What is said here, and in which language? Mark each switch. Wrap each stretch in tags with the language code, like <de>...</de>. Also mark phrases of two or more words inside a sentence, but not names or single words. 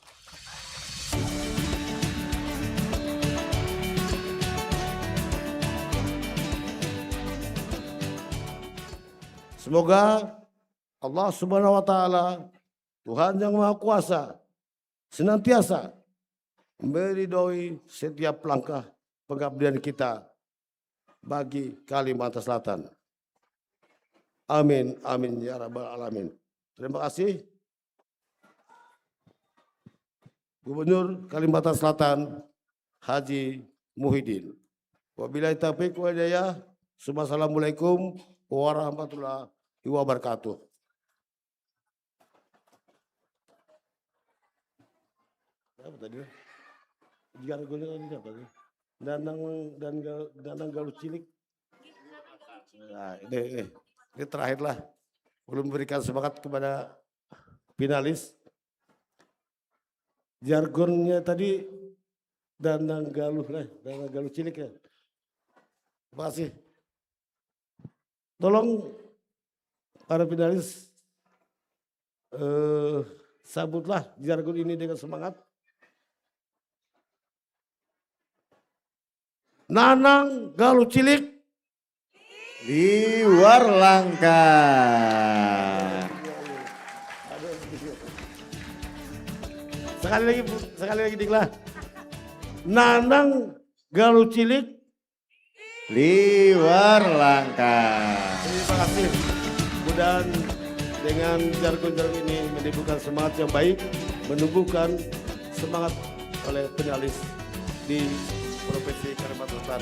<id>Semoga Allah</id> <ar>سبحانه وتعالى,</ar> <id>Tuhan yang Maha Kuasa, senantiasa meridhoi setiap langkah pengabdian kita bagi Kalimantan Selatan.</id> <ar>آمين، آمين يا رب العالمين. Terima kasih Gubernur Kalimantan Selatan Haji Muhyiddin. وبالله التوفيق والهداية. السلام عليكم ورحمة الله وبركاته.</ar> <id>Apa tadi? Jargonnya tadi apa tadi? Danang Galuh Cilik. Nah, ini terakhir lah. Belum memberikan semangat kepada finalis. Jargonnya tadi Danang Galuh Cilik ya. Terima kasih. Tolong para finalis sambutlah jargon ini dengan semangat. Nanang Galuh Cilik</id> <bjn>Liwar Langka.</bjn> <id>Sekali lagi Diklah. Nanang Galuh Cilik</id> <bjn>Liwar Langka.</bjn> <id>Terima kasih. Mudah-mudahan dengan jargon-jargon ini menimbulkan semangat yang baik, menumbuhkan semangat oleh finalis di Provinsi Kalimantan Selatan.</id>